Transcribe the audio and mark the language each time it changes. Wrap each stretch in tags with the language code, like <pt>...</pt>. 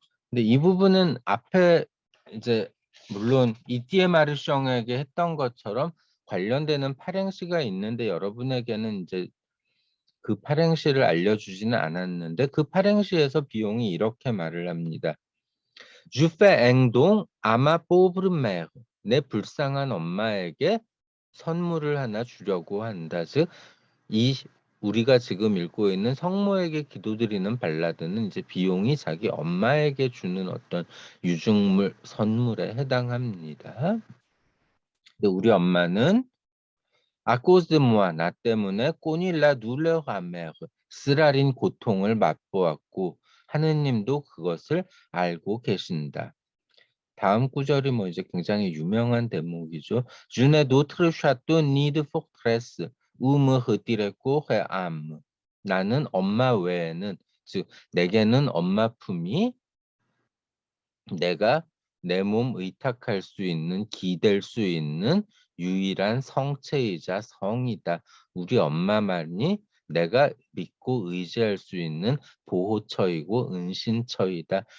<ko>근데 이 부분은 앞에 이제 물론 이티에 마르셩에게 했던 것처럼 관련되는 팔행시가 있는데 여러분에게는 이제 그 팔행시를 알려주지는 않았는데 그 팔행시에서 비용이 이렇게 말을 합니다.</ko> <fr>Je fais un don à ma pauvre mère.</fr> <ko>내 불쌍한 엄마에게 선물을 하나 주려고 한다. 즉, 우리가 지금 읽고 있는 성모에게 기도드리는 발라드는 이제 비용이 자기 엄마에게 주는 어떤 유증물, 선물에 해당합니다. 근데 우리 엄마는</ko> <fr>à cause de moi,</fr> <ko>나 때문에</ko> <fr>connaît la douleur amère,</fr> <ko>쓰라린 고통을 맛보았고 하느님도 그것을 알고 계신다. 다음 구절이 뭐 이제 굉장히 유명한 대목이죠.</ko> <fr>Je n'ai d'autre château ni de forteresse où me retirer corps et âme.</fr> <ko>나는 엄마 외에는, 즉 내게는 엄마 품이 내가 내 몸 의탁할 수 있는, 기댈 수 있는 유일한 성체이자 성이다. 우리 엄마만이 내가 믿고 의지할 수 있는 보호처이고 은신처이다.</ko>